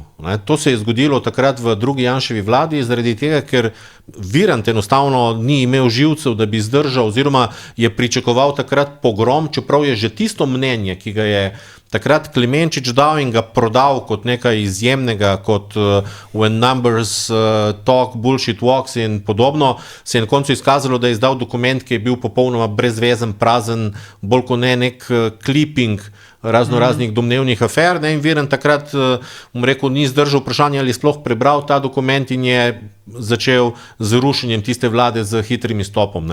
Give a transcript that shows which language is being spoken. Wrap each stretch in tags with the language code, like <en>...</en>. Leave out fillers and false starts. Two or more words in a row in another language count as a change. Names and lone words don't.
<sl>To se je zgodilo takrat v drugi Janševi vladi, zaradi tega, ker Virant enostavno ni imel živcev, da bi zdržal, oziroma je pričakoval takrat pogrom, čeprav je že tisto mnenje, ki ga je takrat Klemenčič dal in ga prodal kot nekaj izjemnega, kot</sl> <en>when numbers talk, bullshit walks</en> <sl>in podobno, se je na koncu izkazalo, da je izdal dokument, ki je bil popolnoma brezvezen, prazen, bolj kot ne nek clipping raznih domnevnih afer, ne, in Virant takrat, ni zdržal vprašanja, ali sploh prebral ta dokument in je začel z rušenjem tiste vlade z hitrim izstopom.</sl>